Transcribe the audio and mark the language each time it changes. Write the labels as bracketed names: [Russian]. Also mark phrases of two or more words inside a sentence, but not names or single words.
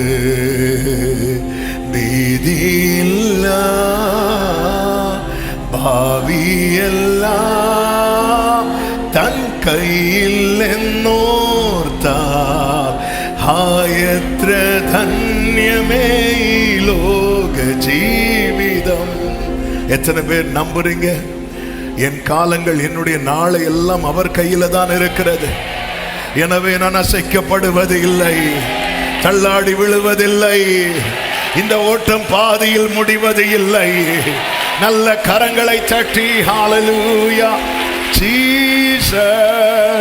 [Malayalam] ഭീതിയില്ല ഭാവിയെല്ലാം തൻ കയ്യിലെന്നോർത്താൽ എത്ര ധന്യമേ ഈ ലോക ജീവിதம். [Tamil] எத்தனை பேர் நம்புறீங்க? என் காலங்கள் என்னுடைய நாளை எல்லாம் அவர் கையில தான் இருக்கிறது. எனவே நான் அசைக்கப்படுவது இல்லை, தள்ளாடி விழுவதில்லை, இந்த ஓட்டம் பாதியில் முடிவது இல்லை. நல்ல கரங்களை தட்டி ஹalleluya ஜீசஸ்.